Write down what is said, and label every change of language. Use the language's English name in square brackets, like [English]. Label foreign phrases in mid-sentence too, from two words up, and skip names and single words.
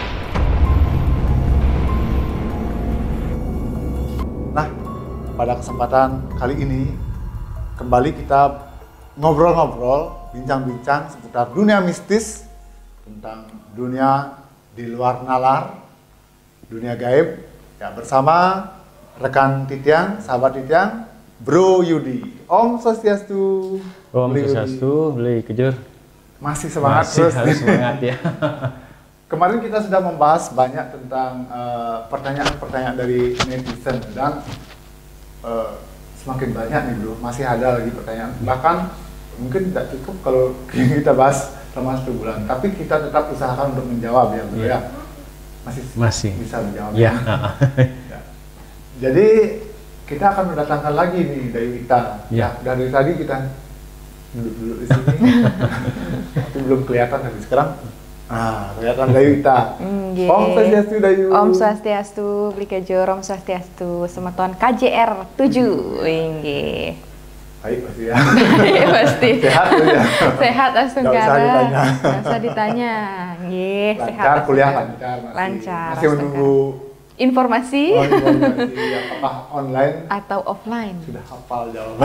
[Indonesian] Nah, pada kesempatan kali ini kembali kita ngobrol-ngobrol, bincang-bincang seputar dunia mistis, tentang dunia di luar nalar, dunia gaib, ya bersama rekan Titian, sahabat Titian, Bro Yudi. [Balinese] Om Swastiastu. Om Swastiastu, beli kejur. [Indonesian] Masih semangat masih terus. harus semangat ya. Kemarin kita sudah membahas banyak tentang pertanyaan-pertanyaan dari netizen dan semakin banyak nih bro, masih ada lagi pertanyaan. Bahkan mungkin tidak cukup kalau kita bahas selama 1 bulan, tapi kita tetap usahakan untuk menjawab ya bro ya. Masih bisa menjawab. Ya. Ya. Jadi kita akan mendatangkan lagi nih dari Wita. Ya. Dari tadi kita duduk-duduk di sini, tapi belum kelihatan tapi sekarang. Kelihatan dari Wita. [Balinese] Om Swastiastu Dayu. Om Swastiastu, beli kejur, Om Swastiastu, Semeton KJR 7. [Indonesian] Inggih. Baik pasti ya. Iya pasti. Sehat ya. Sehat Astungkara. Nggak usah ditanya. Nggih, sehat. Lancar kuliah Astungkara. lancar. Lancar. Masih menunggu informasi. Apakah online atau offline? Sudah hafal jawaban.